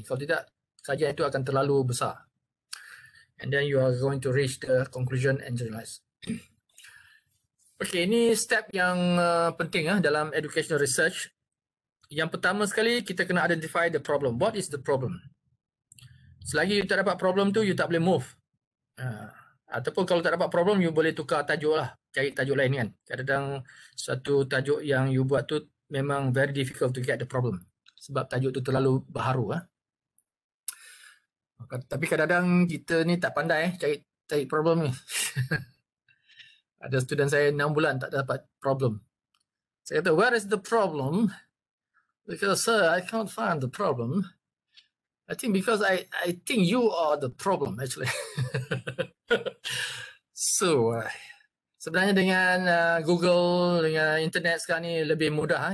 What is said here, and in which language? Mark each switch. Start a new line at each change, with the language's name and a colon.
Malay: Kalau tidak, kajian itu akan terlalu besar.
English: And then you are going to reach the conclusion and generalize.
Malay: Okay, ini step yang penting dalam educational research. Yang pertama sekali, kita kena
English: identify the problem. What is the problem?
Malay: Selagi you tak dapat problem tu, you tak boleh move. Ataupun kalau tak dapat problem, you boleh tukar tajuk lah. Cari tajuk lain kan. Kadang-kadang satu tajuk yang you buat tu memang
English: very difficult to get the problem.
Malay: Sebab tajuk tu terlalu baharu. Tapi kadang-kadang kita ni tak pandai cari problem ni. Ada student saya 6 bulan tak dapat problem. Saya kata,
English: where is the problem? Because sir, I can't find the problem. I think because I think you are the problem actually.
Malay: So, sebenarnya dengan Google, dengan internet sekarang ni lebih mudah.